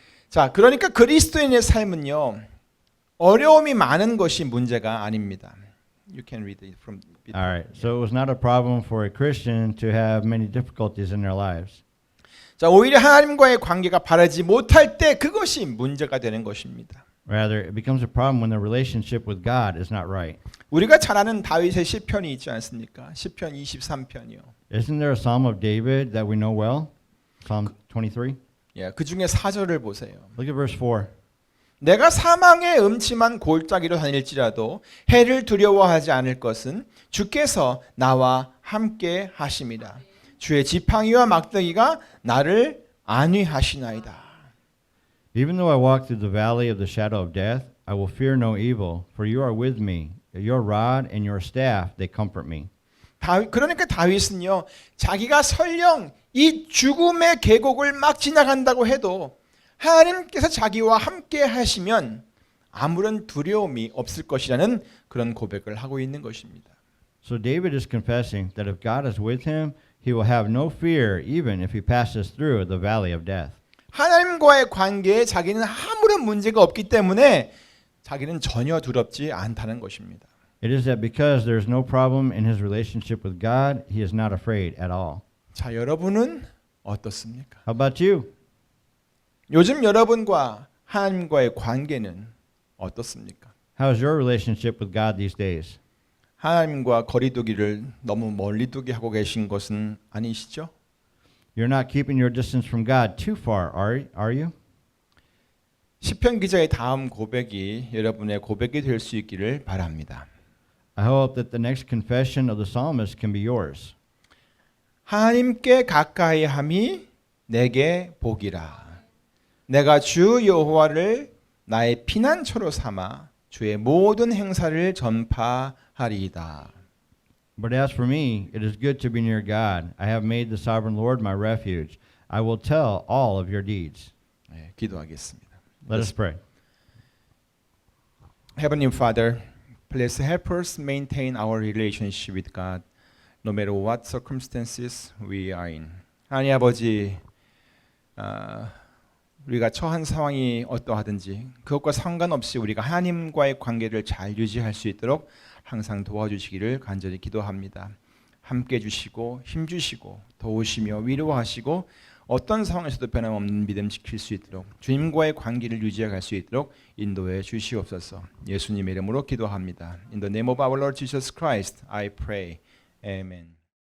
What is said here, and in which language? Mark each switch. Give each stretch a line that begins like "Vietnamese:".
Korean: 자, 그러니까 그리스도인의 삶은요, 어려움이 많은 것이 문제가 아닙니다.
English: You can read it from. All right. So it was not a problem for a Christian to have many difficulties in their lives.
Korean: 자, 오히려 하나님과의 관계가 바르지 못할 때 그것이 문제가 되는 것입니다.
English: Rather, it becomes a problem when the relationship with God is not right.
Korean: 우리가 잘 아는 다윗의 시편이 있지 않습니까? 시편 23편이요.
English: Isn't there a psalm of David that we know well? Psalm 23?
Korean: 예, 그 중에 4절을 보세요.
English: Look at verse 4.
Korean: 내가 사망의 음침한 골짜기로 다닐지라도 해를 두려워하지 않을 것은 주께서 나와 함께 하심이라. 주의 지팡이와 막대기가 나를 안위하시나이다.
English: Even though I walk through the valley of the shadow of death, I will fear no evil, for you are with me. Your rod and your staff, they comfort me.
Korean: 그러니까 다윗은요, 자기가 설령 이 죽음의 계곡을 막 지나간다고 해도 하나님께서 자기와 함께 하시면 아무런 두려움이 없을 것이라는 그런 고백을 하고 있는 것입니다.
English: So David is confessing that if God is with him, he will have no fear even if he passes through the valley of death.
Korean: 하나님과의 관계에 자기는 아무런 문제가 없기 때문에 자기는 전혀 두렵지 않다는 것입니다.
English: It is that because there is no problem in his relationship with God, he is not afraid at all.
Korean: 자, 여러분은 어떻습니까?
English: How about you?
Korean: 요즘 여러분과 하나님과의 관계는 어떻습니까?
English: How is your relationship with God these days?
Korean: 하나님과 거리두기를 너무 멀리 두게 하고 계신 것은 아니시죠?
English: You're not keeping your distance from God too far, are you?
Korean: 시편 기자의 다음 고백이 여러분의 고백이 될 수 있기를 바랍니다.
English: I hope that the next confession of the psalmist can be yours.
Korean: 하나님께 가까이함이 내게 복이라. 내가 주 여호와를 나의 피난처로 삼아 주의 모든 행사를 전파하리이다.
English: But as for me, it is good to be near God. I have made the sovereign Lord my refuge. I will tell all of your deeds.
Korean: 네, 기도하겠습니다.
English: Let us pray. Heavenly Father, please help us maintain our relationship with God, no matter what circumstances we are in.
Korean: 하나님 아버지, 우리가 처한 상황이 어떠하든지 그것과 상관없이 우리가 하나님과의 관계를 잘 유지할 수 있도록 항상 도와주시기를 간절히 기도합니다. 함께 주시고 힘 주시고 도우시며 위로하시고 어떤 상황에서도 변함없는 믿음 지킬 수 있도록 주님과의 관계를 유지해 갈 수 있도록 인도해 주시옵소서. 예수님의 이름으로 기도합니다.
English: In the name of our Lord Jesus Christ, I pray. Amen.